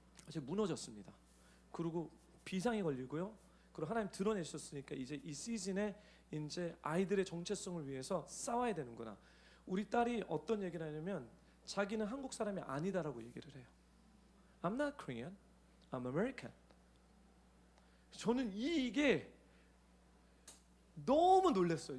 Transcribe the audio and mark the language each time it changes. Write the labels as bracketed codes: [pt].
[ko] 제가 무너졌습니다. 그리고 비상이 걸리고요. 그리고 하나님 드러내셨으니까 이제 이 시즌에 이제 아이들의 정체성을 위해서 싸워야 되는구나. 우리 딸이 어떤 얘기를 하냐면 자기는 한국 사람이 아니다라고 얘기를 해요. [en] I'm not Korean, I'm American. [ko] 저는 이게 너무 놀랐어요.